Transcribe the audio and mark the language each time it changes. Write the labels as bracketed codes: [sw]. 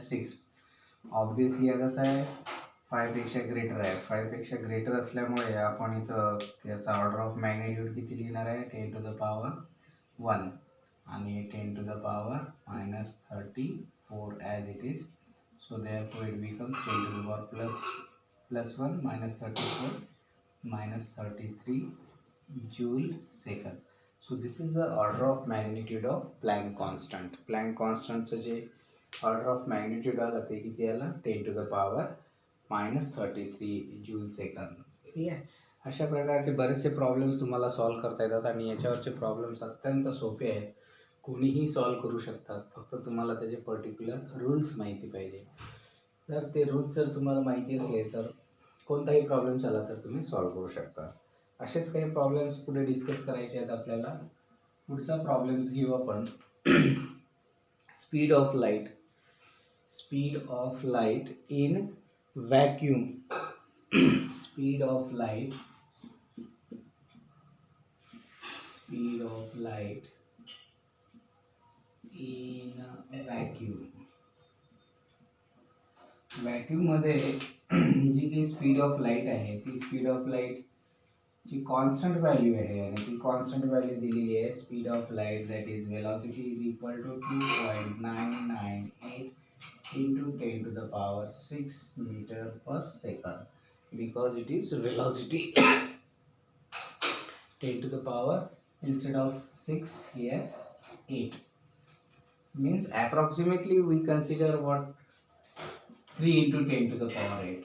[mr] 6. Obviously हा कसा आहे? 5 पेक्षा ग्रेटर आहे. 5 पेक्षा ग्रेटर असल्यामुळे आपण इथं याचा ऑर्डर ऑफ मॅग्निट्यूड किती लिहिणार आहे? [en] 10 to the power 1 आणि 10 to the पॉवर minus 34 as it is. So therefore it becomes 10 to the power plus 1 minus 34 minus 33 joule second. So this is the order of magnitude of Planck constant. Planck constant चं जे order of magnitude आला ते किती आला? 10 to the power minus 33 joule second. [mr] ठीक आहे. अशा प्रकारचे बरेचसे प्रॉब्लेम्स तुम्हाला सॉल्व्ह करता येतात आणि याच्यावरचे प्रॉब्लेम्स अत्यंत सोपे आहेत. कोणीही सॉल्व्ह करू शकतात. फक्त तुम्हाला त्याचे पर्टिक्युलर रूल्स माहिती पाहिजे. तर ते रूल्स जर तुम्हाला माहिती असले तर कोणताही प्रॉब्लेम आला तर तुम्ही सॉल्व्ह करू शकता. असेच काही प्रॉब्लेम्स पुढे डिस्कस करायचे आहेत आपल्याला. पुढचा प्रॉब्लेम्स घेऊ आपण. Speed of light. Speed of light in vacuum. Speed of light. Speed of light in vacuum. Vacuum मध्ये जी काही स्पीड ऑफ लाईट आहे ती स्पीड ऑफ लाईट ची कॉन्स्टंट व्हॅल्यू आहे आणि ती कॉन्स्टंट व्हॅल्यू दिलेली आहे. [en] Speed of light that is velocity is equal to 2.998 into 10 to the power 6 meter per second because it is velocity. 10 to the power instead of 6 here 8 means approximately we consider what 3 into 10 to the power 8.